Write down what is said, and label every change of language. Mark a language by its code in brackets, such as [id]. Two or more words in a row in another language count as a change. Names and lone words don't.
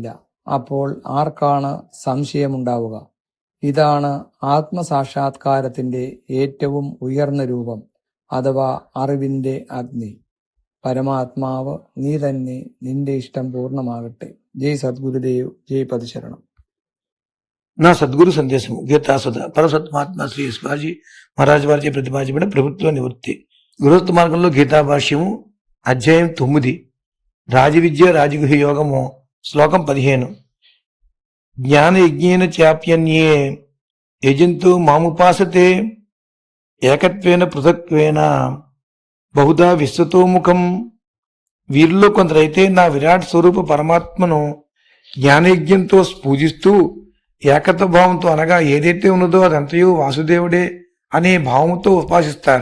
[ml] അപ്പോൾ ആർക്കാണ് സംശയമുണ്ടാവുക? ഇതാണ് ആത്മസാക്ഷാത്കാരത്തിന്റെ ഏറ്റവും ഉയർന്ന രൂപം, അഥവാ അറിവിന്റെ അഗ്നി. പരമാത്മാവ് നീ തന്നെ, നിന്റെ ഇഷ്ടം പൂർണ്ണമാകട്ടെ. ജയ് സദ്ഗുരുദേവ്, ജയ് പതിശരണം. [te] నా సద్గురు సందేశం గీతాసుధ పరసత్మాత్మ శ్రీ శివాజీ మహారాజ్ వారిచే ప్రతిపాదించబడిన ప్రభుత్వ నివృత్తి. గృహస్థ మార్గంలో గీతా భాష్యము అధ్యాయం 9 రాజవిద్య రాజగుహ యోగము శ్లోకం 15. [sa] జ్ఞాన యజ్ఞేన చాప్యన్యే యజంతు మాముపాసతే ఏకత్వేన పృథక్వేన బహుధా విశ్వతోముఖం [te] వీరిలో కొందరైతే నా విరాట్ స్వరూప పరమాత్మను జ్ఞానయజ్ఞంతో పూజిస్తూ ఏకత్వ భావంతో, అనగా ఏదైతే ఉన్నదో అదంతయు వాసుదేవుడే అనే భావంతో ఉపాసిస్తారు.